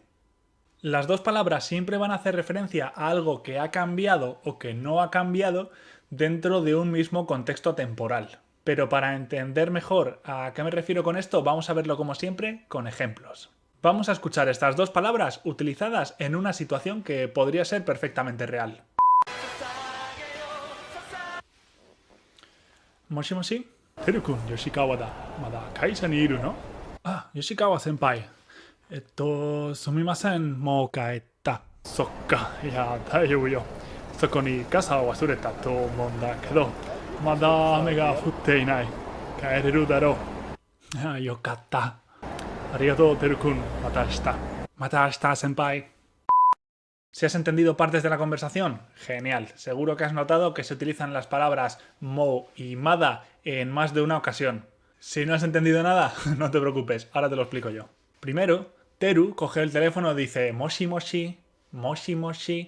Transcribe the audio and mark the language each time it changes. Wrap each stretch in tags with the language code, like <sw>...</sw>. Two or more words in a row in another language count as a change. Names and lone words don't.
<es>Las dos palabras siempre van a hacer referencia a algo que ha cambiado o que no ha cambiado dentro de un mismo contexto temporal. Pero para entender mejor a qué me refiero con esto, vamos a verlo como siempre con ejemplos. Vamos a escuchar estas dos palabras utilizadas en una situación que podría ser perfectamente real.</es> <ja>もしもし? テル君、吉川だ。まだ会社にいるの? あ、吉川先輩。すみません、もう帰った. そっか、や、大丈夫よ. そこに傘を忘れたと思うんだけど. まだ雨が降っていない. 帰れるだろう. あ、よかった. ありがとう、テル君。また明日。また明日、先輩.</ja> <es>¿Si has entendido partes de la conversación? Genial. Seguro que has notado que se utilizan las palabras mou y mada en más de una ocasión. Si no has entendido nada, no te preocupes, ahora te lo explico yo. Primero, Teru coge el teléfono y dice</es> <ja>もしもし、もしもし.</ja>